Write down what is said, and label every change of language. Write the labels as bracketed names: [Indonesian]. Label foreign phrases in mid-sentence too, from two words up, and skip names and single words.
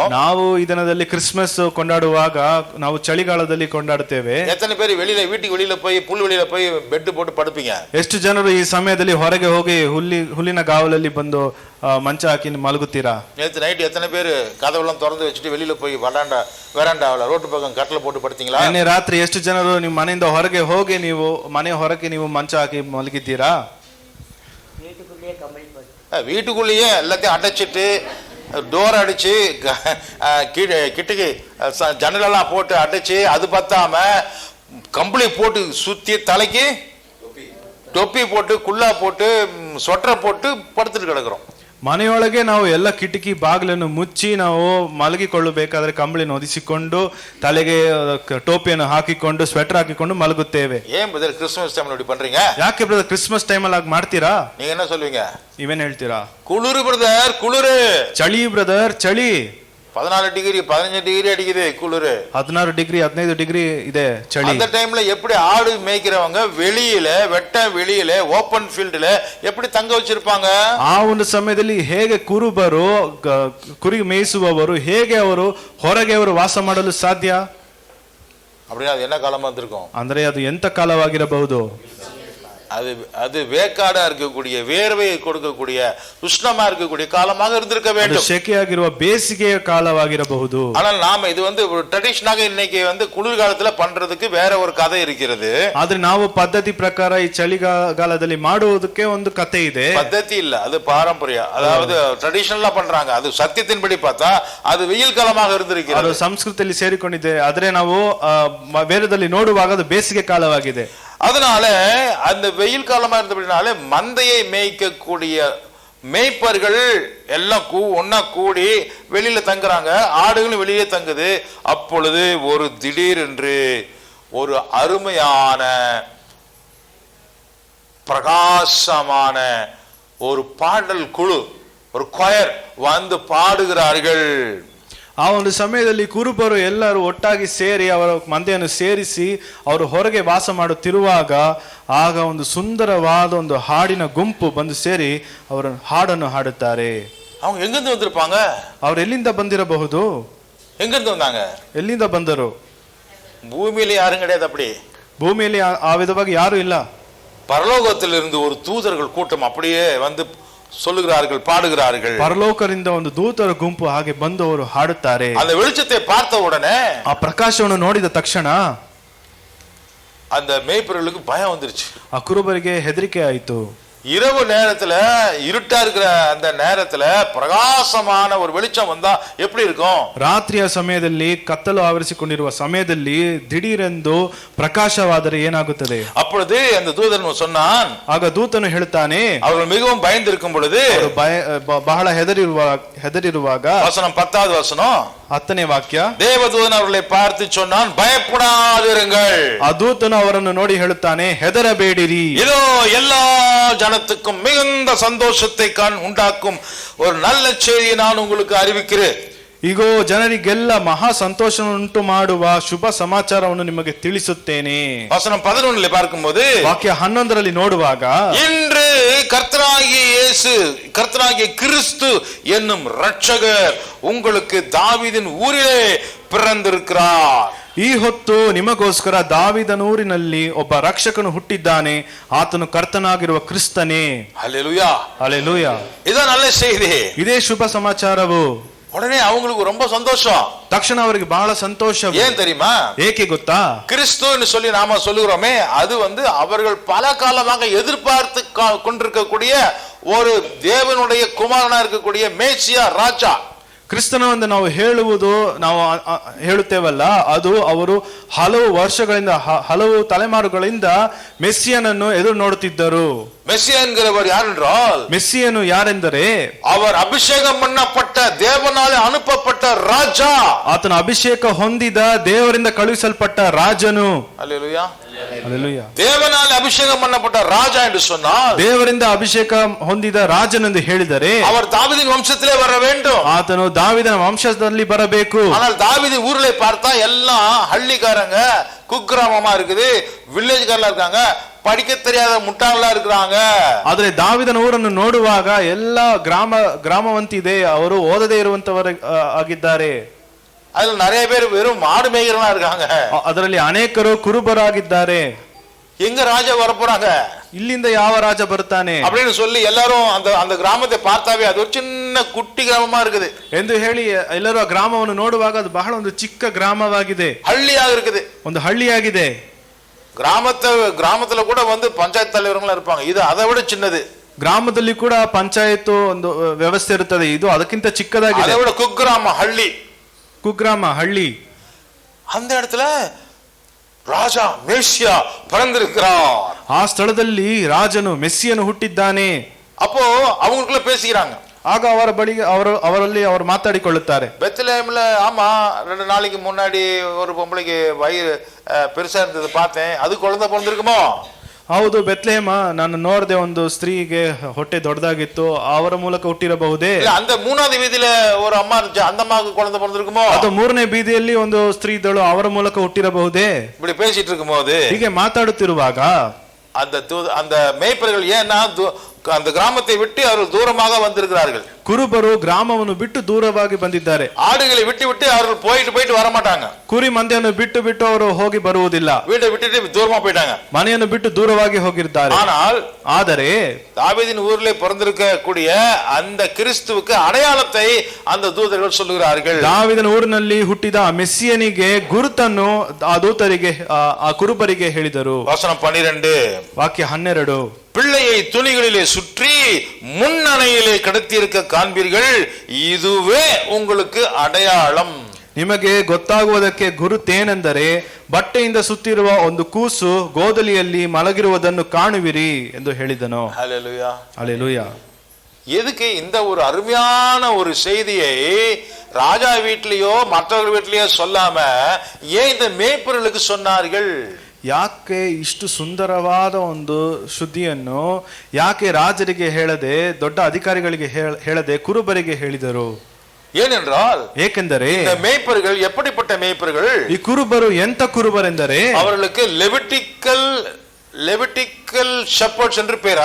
[Kannada] ನಾವು ಈ ದಿನದಲ್ಲಿ ಕ್ರಿಸ್ಮಸ್ ಕೊಂಡಾಡುವಾಗ ನಾವು ಚಳಿಗಾಲದಲ್ಲಿ ಕೊಂಡಾಡುತ್ತೇವೆ. [Tamil] எத்தனை பேர் வீட்டுக்கு வெளியில போய் புல்வெளியில போய் பெட் போட்டு படுப்பீங்க? [Kannada] ಎಷ್ಟು ಜನರು ಈ ಸಮಯದಲ್ಲಿ ಹೊರಗೆ ಹೋಗಿ ಹುಲ್ಲಿನ ಗಾವಲಲ್ಲಿ ಬಂದು ಮಂಚ ಹಾಕಿ ಮಲಗುತ್ತೀರಾ? [Tamil] நேற்று நைட் எத்தனை பேர் கதவெல்லாம் திறந்து வச்சுட்டு வெளியில போய் வெராண்டாவில் ரோட்டு பக்கம் கட்டில போட்டு படுத்தீங்களா? [Kannada] ನಿನ್ನೆ ರಾತ್ರಿ ಎಷ್ಟು ಜನರು ನಿಮ್ಮ ಮನೆಯಿಂದ ಹೊರಗೆ ಹೋಗಿ ನೀವು ಮನೆ ಹೊರಗೆ ನೀವು ಮಂಚ ಹಾಕಿ ಮಲಗಿದ್ದೀರಾ? [Tamil] வீட்டுக்குள்ளேயே எல்லாத்தையும் அடைச்சிட்டு டோர் அடிச்சு கிட்டுக்கு ஜன்னலெல்லாம் போட்டு அடைச்சு, அது பத்தாம கம்பளி போட்டு சுத்தி தலைக்கு தொப்பி போட்டு குல்லா போட்டு சொட்டரை போட்டு படுத்துட்டு கிடக்குறோம். [Kannada] ಮನೆಯೊಳಗೆ ನಾವು ಎಲ್ಲ ಕಿಟಕಿ ಬಾಗಿಲನ್ನು ಮುಚ್ಚಿ ನಾವು ಮಲಗಿಕೊಳ್ಳಬೇಕಾದ್ರೆ ಕಂಬಳಿಯನ್ನು ಹೊದಿಸಿಕೊಂಡು ತಲೆಗೆ ಟೋಪಿಯನ್ನು ಹಾಕಿಕೊಂಡು ಸ್ವೆಟರ್ ಹಾಕಿಕೊಂಡು ಮಲಗುತ್ತೇವೆ. [Tamil] ஏன் பிரதர் கிறிஸ்மஸ் டைம்ல இப்படி பண்றீங்க? [Kannada] ಯಾಕೆ ಬ್ರದರ್ ಕ್ರಿಸ್ಮಸ್ ಟೈಮಲ್ಲಿ ಆಗಿ ಮಾಡ್ತೀರಾ? [Tamil] நீங்க என்ன சொல்லுவீங்க? [Kannada] ನೀವೇನ್ ಹೇಳ್ತೀರಾ? [Tamil] குளிரு பிரதர் குளிரு. [Kannada] ಚಳಿ ಬ್ರದರ್ ಚಳಿ. [Tamil] 14 டிகிரி 15 டிகிரி அடிக்குது குளிரு. [Kannada] 16 ಡಿಗ್ರಿ 15 ಡಿಗ್ರಿ ಇದೆ ಚಳಿ. [Tamil] அந்த டைம்ல எப்படி ஆடு மேய்க்கிறவங்க வெளியில வெளியில [English] open fieldla [Tamil] எப்படி தங்க வச்சிருப்பாங்க? [Kannada] ಆ ಒಂದು ಸಮಯದಲ್ಲಿ ಹೇಗೆ ಕುರುಬರು ಕುರಿ ಮೇಯಿಸುವವರು ಹೇಗೆ ಅವರು ಹೊರಗೆ ಅವರು ವಾಸ ಮಾಡಲು ಸಾಧ್ಯ? [Tamil] அப்படின்னா அது என்ன காலமா இருந்திருக்கும்? [Kannada] ಅಂದ್ರೆ ಅದು ಎಂತ ಕಾಲವಾಗಿರಬಹುದು? [Tamil] அது வேக்காடா இருக்கக்கூடிய வேர்வையை கொடுக்கக்கூடிய உஷ்ணமா இருக்கக்கூடிய காலமாக இருந்திருக்க வேண்டும். [Kannada] ಶೆಕೆಯಾಗಿರುವ ಬೇಸಿಗೆಯ ಕಾಲವಾಗಿರಬಹುದು. [Tamil] ஆனால் நாம இது ட்ரெடிஷனாக இன்னைக்கு குளிர்காலத்துல பண்றதுக்கு வேற ஒரு கதை இருக்கிறது. [Kannada] ಆದ್ರೆ ನಾವು ಪದ್ಧತಿ ಪ್ರಕಾರ ಈ ಚಳಿಗಾಲದಲ್ಲಿ ಮಾಡುವುದಕ್ಕೆ ಒಂದು ಕತೆ ಇದೆ. [Tamil] பద్ధதி இல்ல, அது பாரம்பரியம். அதாவது ட்ரெடிஷனலா பண்றாங்க. அது சத்தியத்தின்படி பார்த்தா அது வெயில் காலமாக இருந்திருக்கிறது. [Kannada] ಅದು ಸಂಸ್ಕೃತಿಯಲ್ಲಿ ಸೇರಿಕೊಂಡಿದೆ. ಆದ್ರೆ ನಾವು ವೇದದಲ್ಲಿ ನೋಡುವಾಗ ಅದು ಬೇಸಿಗೆ ಕಾಲವಾಗಿದೆ. [Tamil] அதனால அந்த வெயில் காலமா இருந்தபடினால மந்தையை மேய்க்கக்கூடிய மேய்ப்பர்கள் எல்லாம் ஒன்னா கூடி வெளியில தங்குறாங்க, ஆடுகளும் வெளியே தங்குது. அப்பொழுது ஒரு திடீரென்று ஒரு அருமையான பிரகாசமான ஒரு பாடல் குழு, ஒரு கொயர் வந்து பாடுகிறார்கள். [Kannada] ಆ ಒಂದು ಸಮಯದಲ್ಲಿ ಕುರುಬರು ಎಲ್ಲರೂ ಒಟ್ಟಾಗಿ ಸೇರಿ ಅವರ ಮಂದೆಯನ್ನು ಸೇರಿಸಿ ಅವರು ಹೊರಗೆ ವಾಸ ಮಾಡುತ್ತಿರುವಾಗ ಆಗ ಒಂದು ಸುಂದರವಾದ ಒಂದು ಹಾಡಿನ ಗುಂಪು ಬಂದು ಸೇರಿ ಅವರ ಹಾಡನ್ನು ಹಾಡುತ್ತಾರೆ. [Tamil] அவங்க எங்கிருந்து வந்திருப்பாங்க? [Kannada] ಅವರು ಎಲ್ಲಿಂದ ಬಂದಿರಬಹುದು? [Tamil] எங்கிருந்து வந்தாங்க? [Kannada] ಎಲ್ಲಿಂದ ಬಂದರು? [Tamil] பூமியில யாரும் கிடையாது. அப்படி [Kannada] ಭೂಮಿಯಲ್ಲಿ ಆ ವಿಧವಾಗಿ ಯಾರು ಇಲ್ಲ. [Tamil] பரலோகத்திலிருந்து ஒரு தூதர்கள் கூட்டம் அப்படியே வந்து சொல்லுகிறார்கள், பாடுகிறார்கள். [Kannada] ಪರಲೋಕದಿಂದ ಒಂದು ದೂತರ ಗುಂಪು ಹಾಗೆ ಬಂದು ಅವರು ಹಾಡುತ್ತಾರೆ. [Tamil] அந்த வெளிச்சத்தை பார்த்த உடனே, [Kannada] ಆ ಪ್ರಕಾಶವನ್ನು ನೋಡಿದ ತಕ್ಷಣ [Tamil] அந்த மேய்ப்பர்களுக்கு பயம் வந்துருச்சு. [Kannada] ಆ ಕುರುಬರಿಗೆ ಹೆದರಿಕೆ ಆಯಿತು. [Tamil] இரவு நேரத்துல இருட்டா இருக்கிற அந்த நேரத்துல பிரகாசமான ஒரு வெளிச்சம் வந்தா எப்படி இருக்கும்? [Kannada] ರಾತ್ರಿಯ ಸಮಯದಲ್ಲಿ ಕತ್ತಲು ಆವರಿಸಿಕೊಂಡಿರುವ ಸಮಯದಲ್ಲಿ ದಿಢೀರೆಂದು ಪ್ರಕಾಶವಾದರೆ ಏನಾಗುತ್ತದೆ? [Tamil] அப்பொழுது அந்த தூதன் சொன்னான், [Kannada] ಆಗ ದೂತನು ಹೇಳ್ತಾನೆ, [Tamil] அவர்கள் மிகவும் பயந்திருக்கும் பொழுது, [Kannada] ಬಹಳ ಹೆದರಿರುವಾಗ, [Tamil] வசனம் 10வது வசனம் [Kannada] 10ನೇ ವಾಕ್ಯ, [Tamil] தேவதூதன் அவர்களை பார்த்து சொன்னான், பயப்படாதிருங்கள். [Kannada] ಆ ದೂತನು ಅವರನ್ನು ನೋಡಿ ಹೇಳುತ್ತಾನೆ, ಹೆದರಬೇಡಿರಿ. [Tamil] இதோ எல்லா ஜனத்துக்கும் மிகுந்த சந்தோஷத்தை உண்டாக்கும் ஒரு நல்ல செய்தியை நான் உங்களுக்கு அறிவிக்கிறேன். [Kannada] ಈಗೋ ಜನರಿಗೆಲ್ಲ ಮಹಾ ಸಂತೋಷವನ್ನುಂಟು ಮಾಡುವ ಶುಭ ಸಮಾಚಾರವನ್ನು ನಿಮಗೆ ತಿಳಿಸುತ್ತೇನೆ. [Tamil] வசனம் 11 பார்க்கும்போது, [Kannada] ವಾಕ್ಯ 11ರಲ್ಲಿ ನೋಡುವಾಗ, [Tamil] இன்று கர்த்தராகிய இயேசு, கர்த்தராகிய கிறிஸ்து என்னும் இரட்சகர் உங்களுக்கு தாவீதின் ஊரிலே பிறந்திருக்கிறார். [Kannada] ಈ ಹೊತ್ತು ನಿಮಗೋಸ್ಕರ ದಾವೀದನೂರಿನಲ್ಲಿ ಒಬ್ಬ ರಕ್ಷಕನು ಹುಟ್ಟಿದ್ದಾನೆ, ಆತನು ಕರ್ತನಾಗಿರುವ ಕ್ರಿಸ್ತನೇ. [Tamil] ஹல்லேலூயா, ஹல்லேலூயா. இதான் நல்ல செய்தி. [Kannada] ಇದೇ ಶುಭ ಸಮಾಚಾರವು. [Tamil] உடனே அவங்களுக்கு ரொம்ப சந்தோஷம். [Kannada] ತಕ್ಷಣ ಅವರಿಗೆ ಬಹಳ ಸಂತೋಷ. [Tamil] ஏன் தெரியுமா? [Kannada] ಏಕೆ ಗೊತ್ತಾ? [Tamil] கிறிஸ்துன்னு சொல்லி நாம சொல்லுகிறோமே, அது அவர்கள் பல காலமாக எதிர்பார்த்து கொண்டிருக்கக்கூடிய ஒரு தேவனுடைய குமாரனா இருக்கக்கூடிய மேசியா ராஜா. [Kannada] ಕ್ರಿಸ್ತನವೆಂದು ನಾವು ಹೇಳುವುದು, ನಾವು ಹೇಳುತ್ತೇವಲ್ಲ, ಅದು ಅವರು ಹಲವು ವರ್ಷಗಳಿಂದ ಹಲವು ತಲೆಮಾರುಗಳಿಂದ ಮೆಸ್ಸಿಯನನ್ನು ಎದುರು ನೋಡುತ್ತಿದ್ದರು. [Tamil] மெஸ்ஸியா என்கிறவர் யார் என்றால், [Kannada] மெஸ்ಸಿಯನು ಯಾರೆಂದರೆ [Tamil] அவர் அபிஷேகம் பண்ணப்பட்ட தேவனாலே அனுப்பப்பட்ட ராஜா. [Kannada] ಆತನ ಅಭಿಷೇಕ ಹೊಂದಿದ ದೇವರಿಂದ ಕಳುಹಿಸಲ್ಪಟ್ಟ ರಾಜನು. [Tamil] அல்லேலூயா, அல்லேலೂயா. தேவனாலே அபிஷேகம் பண்ணப்பட்ட ராஜா என்று சொன்னால், [Kannada] ದೇವರಿಂದ ಅಭಿಷೇಕ ಹೊಂದಿದ ರಾಜನೆಂದು ಹೇಳಿದರೆ [Tamil] அவர் தாவீதின் வம்சத்திலே வர வேண்டும். [Kannada] ಆತನು ದಾವಿದನ ವಂಶದಲ್ಲಿ ಬರಬೇಕು. [Tamil] ஆனால் தாவீது ஊர்ல பார்த்தா எல்லாம் ஹள்ளிக்காரங்க, குக்கிராமமா இருக்குது, வில்லேஜ்காரங்களா இருக்காங்க, படிக்க தெரியாத முட்டாளா இருக்கிறாங்க. [Kannada] ಆದ್ರೆ ದಾವಿದನ ಊರನ್ನು ನೋಡುವಾಗ ಎಲ್ಲ ಗ್ರಾಮವಂತಿದೆ, ಅವರು ಓದದೇ ಇರುವಂತವರು ಆಗಿದ್ದಾರೆ. [Tamil] அதுல நிறைய பேர் வெறும் மாடு மேய்கிறவங்களா இருக்காங்க. [Kannada] ಅದರಲ್ಲಿ ಅನೇಕರು ಕುರುಬರಾಗಿದ್ದಾರೆ. [Tamil] எங்க ராஜா வரப்போறாங்க, [Kannada] ಇಲ್ಲಿಂದ ಯಾವ ರಾಜ ಬರ್ತಾನೆ [Tamil] அப்படின்னு சொல்லி எல்லாரும் அந்த கிராமத்தை பார்த்தாவே அது ஒரு சின்ன குட்டி கிராமமா இருக்குது [Kannada] ಎಂದು ಹೇಳಿ ಎಲ್ಲರೂ ಆ ಗ್ರಾಮವನ್ನು ನೋಡುವಾಗ ಅದು ಬಹಳ ಒಂದು ಚಿಕ್ಕ ಗ್ರಾಮವಾಗಿದೆ, [Tamil] ಹಳ್ಳಿயாக இருக்குது, [Kannada] ಒಂದು ಹಳ್ಳಿಯಾಗಿದೆ. [Tamil] கிராமத்துல கூட வந்து பஞ்சாயத்து தலைவர்களா இருப்பாங்க, இது அதை விட சின்னது. [Kannada] ಗ್ರಾಮದಲ್ಲಿ ಕೂಡ ಪಂಚಾಯತ್ ಒಂದು ವ್ಯವಸ್ಥೆ ಇರುತ್ತದೆ, ಇದು ಅದಕ್ಕಿಂತ ಚಿಕ್ಕದಾಗಿದೆ. [Tamil] அதை விட குக்கிராம ಹಳ್ಳಿ, [Kannada] ಕುಗ್ರಾಮ ಹಳ್ಳಿ. [Tamil] அந்த இடத்துல ராஜா மேசியா பிறந்திருக்கிறார். [Kannada] ಆ ಸ್ಥಳದಲ್ಲಿ ರಾಜನು ಮೆಸ್ಸಿಯನು ಹುಟ್ಟಿದ್ದಾನೆ. [Tamil] அப்போ அவங்களுக்குள்ள பேசிக்கிறாங்க. [Kannada] ಆಗ ಅವರ ಬಳಿಗೆ ಅವರಲ್ಲಿ ಅವರು ಮಾತಾಡಿಕೊಳ್ಳುತ್ತಾರೆ. [Tamil] பெத்லஹேம்ல ஆமா 2 நாளைக்கு முன்னாடி ஒரு பொம்பளைக்கு வயிறு பெருசா இருந்தது பார்த்தேன், அது குழந்தை பிறந்திருக்குமோ? [Kannada] ಹೌದು, ಬೆತ್ಲೆಹೇಮ ನಾನು ನೋಡಿದೆ, ಒಂದು ಸ್ತ್ರೀಗೆ ಹೊಟ್ಟೆ ದೊಡ್ಡದಾಗಿತ್ತು, ಅವರ ಮೂಲಕ ಹುಟ್ಟಿರಬಹುದೇ? [Tamil] அந்த 3வது வீதியில ஒரு அம்மா இருந்துச்சு, அந்த அம்மாவுக்கு குழந்தை பிறந்திருக்குமோ? [Kannada] ಅದು 3ನೇ ಬೀದಿಯಲ್ಲಿ ಒಂದು ಸ್ತ್ರೀ ಇದ್ದಳು, ಅವರ ಮೂಲಕ ಹುಟ್ಟಿರಬಹುದೇ? [Tamil] இப்படி பேசிட்டு இருக்கும்போது, [Kannada] ಹೀಗೆ ಮಾತಾಡುತ್ತಿರುವಾಗ [Tamil] அந்த மேய்ப்பர்கள் ஏன்னா அந்த கிராமத்தை விட்டு அவர்கள் தூரமாக வந்திருக்கிறார்கள். [Kannada] ಕುರುಬರು ಗ್ರಾಮವನ್ನು ಬಿಟ್ಟು ದೂರವಾಗಿ ಬಂದಿದ್ದಾರೆ. [Tamil] ஆடுகளை விட்டு அவர்கள் போயிட்டு வர மாட்டாங்க. [Kannada] ಕುರಿ ಮಂದೆಯನ್ನು ಬಿಟ್ಟು ಅವರು ಹೋಗಿ ಬರುವುದಿಲ್ಲ. [Tamil] வீட்டை விட்டுட்டு தூரமா போயிட்டாங்க, [Kannada] ಮನೆಯನ್ನು ಬಿಟ್ಟು ದೂರವಾಗಿ ಹೋಗಿದ್ದಾರೆ. ಆದರೆ [Tamil] தாவீதின் ஊரிலே பிறந்திருக்க கூடிய அந்த கிறிஸ்துவுக்கு ಅಡಯಾಳத்தை அந்த தூதர்கள் சொல்லுகிறார்கள். [Kannada] ದಾವೀದನ ಊರಿನಲ್ಲಿ ಹುಟ್ಟಿದ ಆ ಮೆಸ್ಸಿಯನಿಗೆ ಗುರುತನ್ನು ಆ ದೂತರಿಗೆ ಆ ಕುರುಬರಿಗೆ ಹೇಳಿದರು. ವಚನ 12 ವಾಕ್ಯ 12. [Tamil] பிள்ளையை துணிகளிலே சுற்றி முன்னணையிலே கடத்தியிருக்க காண்பீர்கள், இதுவே உங்களுக்கு ಅಡಯಾಳಂ. [Kannada] ನಿಮಗೆ ಗೊತ್ತಾಗುವುದಕ್ಕೆ ಗುರುತೇನೆಂದರೆ ಬಟ್ಟೆಯಿಂದ ಸುತ್ತಿರುವ ಒಂದು ಕೂಸು ಗೋದಲಿಯಲ್ಲಿ ಮಲಗಿರುವುದನ್ನು ಕಾಣುವಿರಿ ಎಂದು ಹೇಳಿದನು. [Tamil] ஹல்லேலூயா, ஹல்லேலூயா. எதுக்கு இந்த ஒரு அருமையான ஒரு செய்தியை ராஜா வீட்லயோ மற்றவர்கள் வீட்லயோ சொல்லாம ஏன் இந்த மேய்ப்பர்களுக்கு சொன்னார்கள்? [Kannada] ಯಾಕೆ ಇಷ್ಟು ಸುಂದರವಾದ ಒಂದು ಸುದ್ದಿಯನ್ನು ಯಾಕೆ ರಾಜರಿಗೆ ಹೇಳದೆ, ದೊಡ್ಡ ಅಧಿಕಾರಿಗಳಿಗೆ ಹೇಳದೆ ಕುರುಬರಿಗೆ ಹೇಳಿದರು? [Tamil] ஏனென்றால் [Kannada] ಏಕೆಂದರೆ [Tamil] இந்த மேய்ப்பர்கள் எப்படிப்பட்ட மேய்ப்பர்கள்? [Kannada] ಈ ಕುರುಬರು ಎಂತ ಕುರುಬರೆಂದರೆ [Tamil] அவர்களுக்கு [English] Levitical shepherds [Tamil] என்று பேர்.